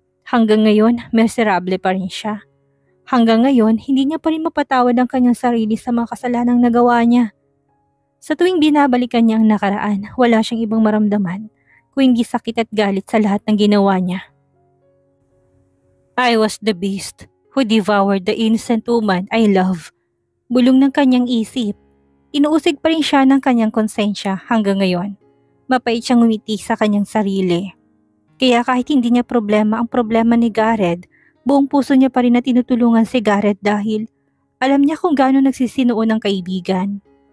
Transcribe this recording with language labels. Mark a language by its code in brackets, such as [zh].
[tl] Hanggang ngayon, miserable pa rin siya. Hanggang ngayon, hindi niya pa rin mapatawad ang kanyang sarili sa mga kasalanang nagawa niya. Sa tuwing binabalikan niya ang nakaraan, wala siyang ibang maramdaman, kundi sakit at galit sa lahat ng ginawa niya. [en] I was the beast who devoured the innocent woman I love. [tl] Bulong ng kanyang isip. Inuusig pa rin siya ng kanyang konsensya hanggang ngayon. Mapait siyang ngumiti sa kanyang sarili. Kaya kahit hindi niya problema ang problema ni Gareth, buong puso niya pa rin na tinutulungan si Gareth dahil alam niya kung gaano nagsisinuon ang kaibigan.